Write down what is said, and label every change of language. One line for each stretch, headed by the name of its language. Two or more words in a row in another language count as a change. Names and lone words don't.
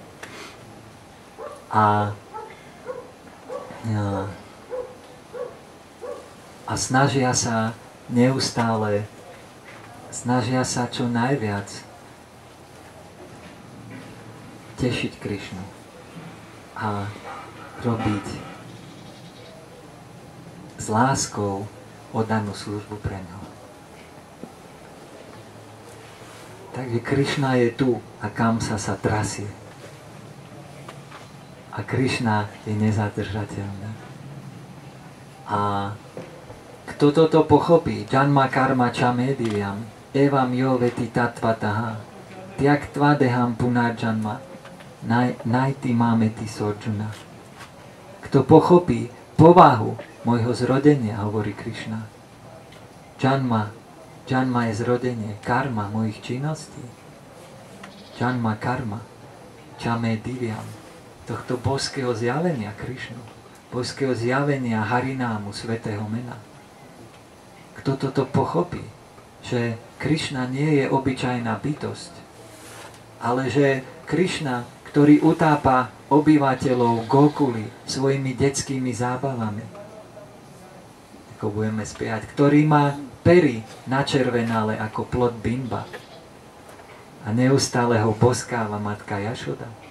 Slovak: A snažia sa neustále, čo najviac tešiť Krišnu a robiť s láskou oddanú službu pre ňo. Takže Krišna je tu a kam sa trasie. A Krišna je nezadržateľný. A kto toto pochopí,
Sanskrit: जन्म कर्म च मे दिव्यम् एवं यो वेत्ति तत्त्वतः त्यक्त्वा देहं पुनर्जन्म नैति मामेति सोऽर्जुन.
Slovak: Kto pochopí povahu môjho zrodenia, hovorí Krišna. Janma je zrodenie, karma mojich činností.
Sanskrit: जन्म कर्म च मे दिव्यम्,
Slovak: tohto božského zjavenia Krišnu, božského zjavenia Harinámu, svätého mena. Kto toto pochopí, že Krišna nie je obyčajná bytosť, ale že Krišna, ktorý utápa obyvateľov Gokuly svojimi detskými zábavami, ako budeme spievať, ktorý má pery načervenalé ako plod bimba a neustále ho boskáva matka Jašoda,